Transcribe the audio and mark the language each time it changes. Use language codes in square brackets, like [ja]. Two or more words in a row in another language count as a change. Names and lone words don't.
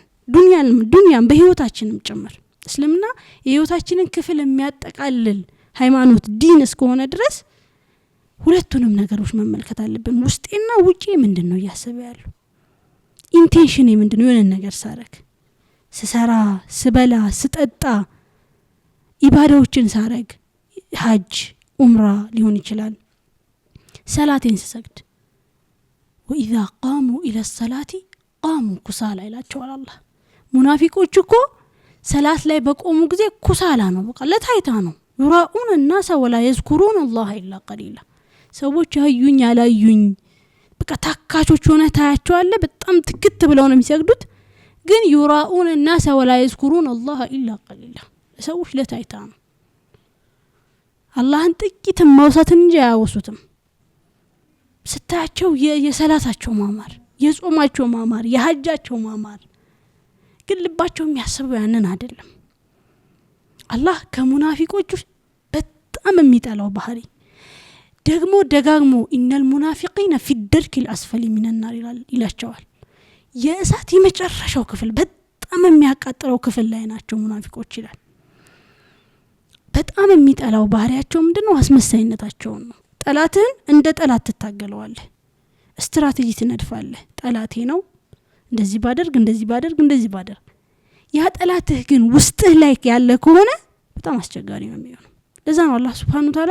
[am] ዱንያን በህይወታችንም ጭምር እስልምና የህይወታችንን ክፍል የሚያጠቃልል ሃይማኖት ዲን እስከሆነ ድረስ ሁለቱንም ነገሮች መመልከት አለብን ውስጤና ውጪ ምንድነው ያሰበ ያለው ኢንቴንሽን ምንድነው የሆነ ነገር ሳረክ ስሰራ ስበላ ስጠጣ ኢባዳዎችን ሳረግ ሀጅ ኡምራ ሊሆን ይችላል ሰላቴን ስሰግድ [ar] وإذا قاموا إلى الصلاة قاموا كسالى [am] ይላቸዋል አላህ ሙናፊቆች እኮ ሰላት ላይ በቆሙ ጊዜ ኩሳላ ነው በቃ ለታይታ ነው [ar] يراؤون الناس ولا يذكرون الله إلا قليلا [am] ሰዎች ያዩኝ ያላዩኝ በቃ ታካቾች ሆነ ታያቸዋለ በጣም ትክት ብለው ነው የሚሰግዱት ግን [ar] يراؤون الناس ولا يذكرون الله إلا قليلا [am] ሰዎች ለታይታ ነው አላህን ጥቂት ማውሳትን እንጂ ያወሱትም ስታቸው የሰላታቸው ማማር የጾማቸው ማማር የሐጃቸው ማማር ግን ልባቸው የሚያስበው ያንን አይደለም አላህ ከሙናፊቆች በጣም የሚጠላው ባህሪ ደግሞ ደጋግሞ [ar] إن المنافقين في الدرك الاسفل من النار [am] ይላቸዋል የእሳት የመጨረሻው ክፍል በጣም የሚያቃጥለው ክፍል ላይ ናቸው ሙናፊቆች ይላል በጣም የሚጠላው ባህሪያቸው ምንድነው አስመሳይነታቸው ነው ጠላትን እንደ ጠላት ተታገለዋለህ ስትራቴጂ ትነድፋለህ ጠላቴ ነው እንደዚህ ባደርግ ያ ጠላትህ ግን ውስጥህ ላይ ያለ ከሆነ በጣም አስቸጋሪ ነው የሚሆነው ለዛ ነው አላህ [ar] سبحانه وتعالى